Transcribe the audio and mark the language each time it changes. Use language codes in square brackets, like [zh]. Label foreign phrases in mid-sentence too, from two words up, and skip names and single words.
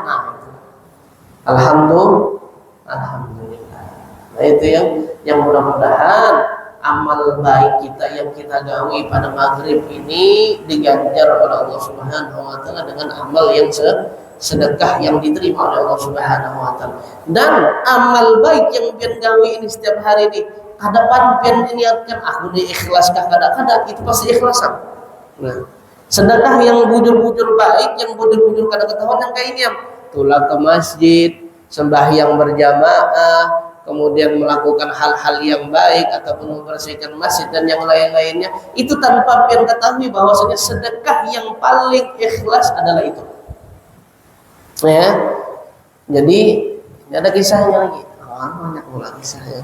[bjn] Nah, alhamdulillah. Nah, itu yang mudah-mudahan amal baik kita yang kita gawi pada maghrib ini diganjar oleh Allah [ar] Subhanahu wa taala [bjn] dengan amal yang sedekah yang diterima oleh Allah [ar] Subhanahu wa taala. [bjn] Dan amal baik yang pian gawi ini setiap hari ini kadapan pian niatkan aku diikhlaskan kada-kada itu pasti ikhlasan. Nah, sedekah yang bujur-bujur baik, yang bujur-bujur kada ketahuan yang kayak ini tulak ke masjid, sembahyang berjamaah, kemudian melakukan hal-hal yang baik ataupun membersihkan masjid dan yang lain-lainnya, itu tanpa pian ketahui bahwasanya sedekah yang paling ikhlas adalah itu. Ya, jadi ada kisahnya lagi. Banyak pula kisahnya.